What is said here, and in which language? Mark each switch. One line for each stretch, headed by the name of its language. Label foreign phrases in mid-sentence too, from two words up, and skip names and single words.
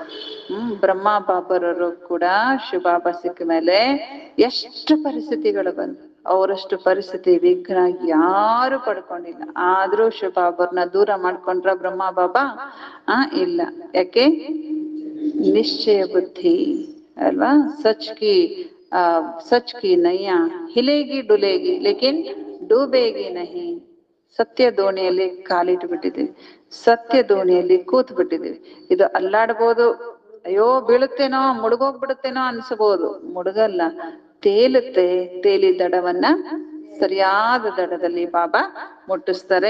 Kannada: ಬ್ರಹ್ಮ ಬಾಬರರು ಕೂಡ ಶಿವ ಬಾಬಾ ಸಿಕ್ಕ ಮೇಲೆ ಎಷ್ಟು ಪರಿಸ್ಥಿತಿಗಳು ಬಂದು, ಅವರಷ್ಟು ಪರಿಸ್ಥಿತಿ ವಿಘ್ನ ಯಾರು ಪಡ್ಕೊಂಡಿಲ್ಲ. ಆದ್ರೂ ಶಿವ ಬಾಬರ್ನ ದೂರ ಮಾಡ್ಕೊಂಡ್ರ ಬ್ರಹ್ಮ ಬಾಬಾ? ಇಲ್ಲ. ಯಾಕೆ? ನಿಶ್ಚಯ ಬುದ್ಧಿ ಅಲ್ವಾ.
Hindi: सच की नैया हिलेगी डुलेगी लेकिन डूबेगी नहीं.
Kannada: ಸತ್ಯ ದೋಣಿಯಲ್ಲಿ ಕಾಲಿಟ್ಟು ಬಿಟ್ಟಿದ್ದೀವಿ, ಸತ್ಯ ದೋಣಿಯಲ್ಲಿ ಕೂತ್ ಬಿಟ್ಟಿದ್ದೀವಿ. ಇದು ಅಲ್ಲಾಡ್ಬೋದು, ಅಯ್ಯೋ ಬೀಳುತ್ತೇನೋ, ಮುಳುಗೋಗ್ಬಿಡುತ್ತೇನೋ ಅನ್ಸಬಹುದು. ಮುಳುಗಲ್ಲ, ತೇಲುತ್ತೆ. ತೇಲಿ ದಡವನ್ನ ಸರಿಯಾದ ದಡದಲ್ಲಿ ಬಾಬಾ ಮುಟ್ಟಿಸ್ತಾರೆ.